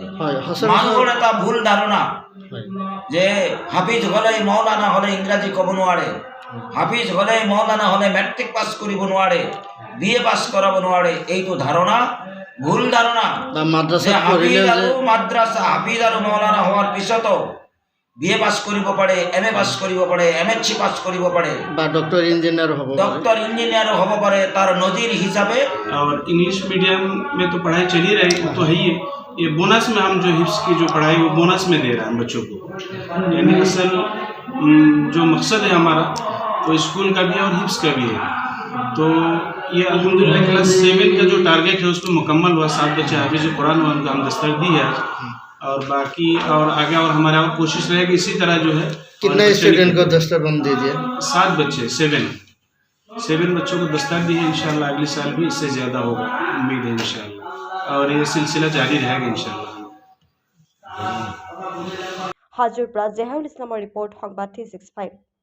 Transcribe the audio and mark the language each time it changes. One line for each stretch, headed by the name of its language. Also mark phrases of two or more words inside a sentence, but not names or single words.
Assamese: মানুহৰ এটা ভুল ধাৰণা যে হাফিজ হ'লে মৌলানা হ'লে ইংৰাজী ক'ব নোৱাৰে, হাফিজ হ'লে মৌলানা হ'লে মেট্ৰিক পাছ কৰিব নোৱাৰে, BA পাছ কৰাব নোৱাৰে। এইটো ধাৰণা ভুল ধাৰণা। মাদ্ৰাছা হাফিজ আৰু মৌলানা হোৱাৰ পিছতো BA পাছ কৰিব পাৰে, MA পাছ কৰিব পাৰে, MSc পাছ কৰিব পাৰে বা ডক্টৰ इंजीनियर হ'ব পাৰে। তাৰ নজিৰ হিচাপে
Hindi: और
English: English medium
Hindi: में तो पढ़ाई चली रही तो है ही, ये बोनस में हम जो हिफ्स की जो पढ़ाई वो बोनस में दे रहे हैं बच्चों को। यानी असल जो मकसद है हमारा वो स्कूल का भी है और हिफ्स का भी है। तो ये अल्हम्दुलिल्लाह क्लास 7 का जो टारगेट है उसमें मुकम्मल हुआ। 7 बच्चे हाफिज कुरान हुआ, उनको हम दस्तक दी है और बाकी और आगे और हमारे और कोशिश रहेगी इसी तरह जो है। कितने स्टूडेंट को दस्तरबंद दीजिए? 7 बच्चे 7 बच्चों को दस्तक दी है। इंशाल्लाह अगले साल भी इससे ज़्यादा होगा, उम्मीद है इंशाल्लाह, और ये सिलसिला जारी रहेगा इंशाल्लाह।
Assamese: हाजुर পৰা জেহাৰুল ইছলামৰ ৰিপৰ্ট সংবাদ 365।